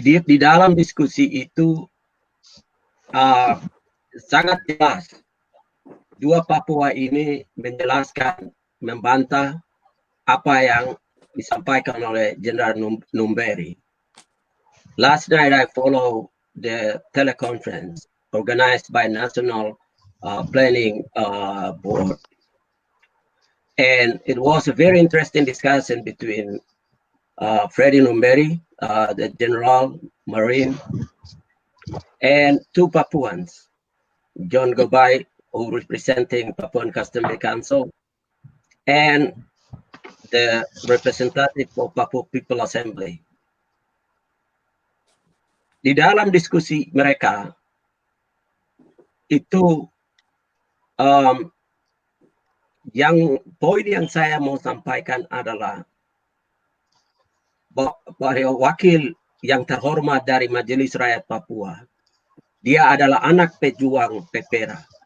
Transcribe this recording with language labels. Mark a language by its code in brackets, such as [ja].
[id] Di dalam diskusi itu sangat jelas 2 Papua ini menjelaskan, membantah apa yang disampaikan oleh General Numberi. [en] Last night I follow the teleconference organized by National Planning Board. And it was a very interesting discussion between Freddy Numberi, the General Marine, and 2 Papuans, John Gobay, who representing Papuan Customary Council, and the representative of Papua People Assembly. [id] Di dalam diskusi mereka, itu poin yang saya mau sampaikan adalah bahwa wakil yang terhormat dari Majelis Rakyat Papua, dia adalah anak pejuang Pepera.